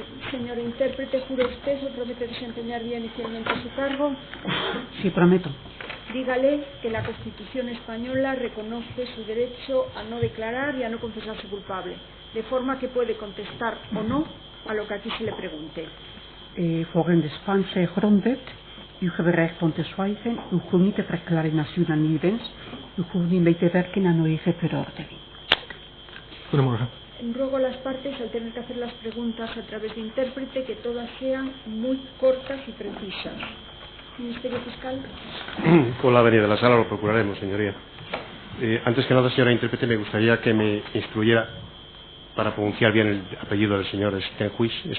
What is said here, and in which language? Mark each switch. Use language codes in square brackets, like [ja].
[es] Señor intérprete, ¿jura usted o promete desempeñar bien y fielmente su cargo? Sí, prometo. Dígale que la Constitución española reconoce su derecho a no declarar y a no confesarse culpable, de forma que puede contestar o no a lo que aquí se le pregunte. [nl] Volgens de Spaanse grondwet, u hebt recht om te zwijgen, u hoeft niet te verklaren als u dat niet wenst, u hoeft niet mee te werken aan uw eigen veroordeling. Goedemorgen. [es] Ruego a las partes, al tener que hacer las preguntas a través de intérprete, que todas sean muy cortas y precisas. Ministerio Fiscal. Con la venida de la sala lo procuraremos, señoría. Antes que nada, señora intérprete, me gustaría que me instruyera para pronunciar bien el apellido del señor Stenhuis.